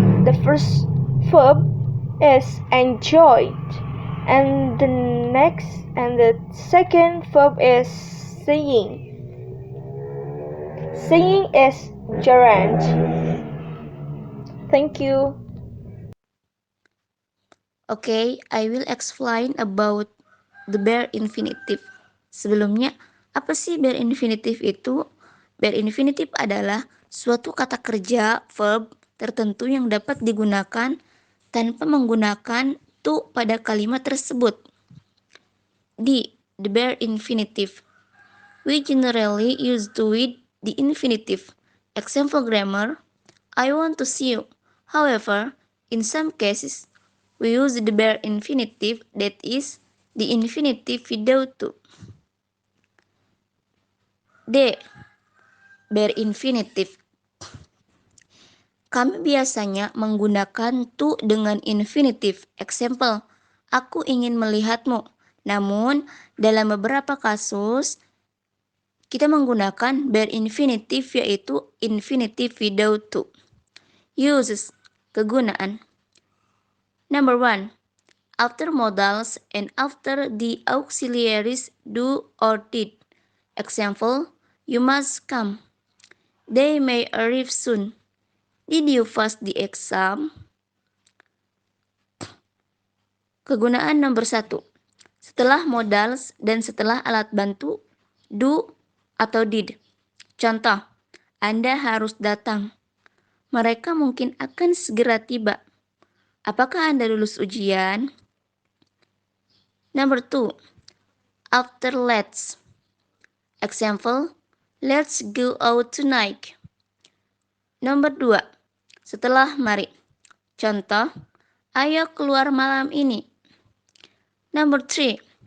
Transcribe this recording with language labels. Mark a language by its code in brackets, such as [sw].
[en] The first verb is enjoyed, and the second verb is seeing. Seeing is gerund. Thank you. Okay, I will explain about the bare infinitive. [id] Sebelumnya, apa sih bare infinitive itu? Bare infinitive adalah suatu kata kerja verb tertentu yang dapat digunakan tanpa menggunakan to pada kalimat tersebut. [en] The bare infinitive. We generally use to with the infinitive. Example grammar, I want to see you. However, in some cases, we use the bare infinitive, that is, the infinitive without to. [id] D. Bare infinitive. Kami biasanya menggunakan to dengan infinitive. [en] Example, [id] aku ingin melihatmu. Namun, dalam beberapa kasus, kita menggunakan bare infinitive yaitu [en] infinitive without to. Uses, [id] kegunaan. [en] Number 1. After modals and after the auxiliaries do or did. Example, you must come. They may arrive soon. Did you pass the exam? [id] Kegunaan nomor 1. Setelah modals dan setelah alat bantu, do atau did. Contoh, Anda harus datang. Mereka mungkin akan segera tiba. Apakah Anda lulus ujian? [en] Number 2. After let's. Example, let's go out tonight. [id] Nomor 2. Setelah mari. Contoh, ayo keluar malam ini. [en] Number 3.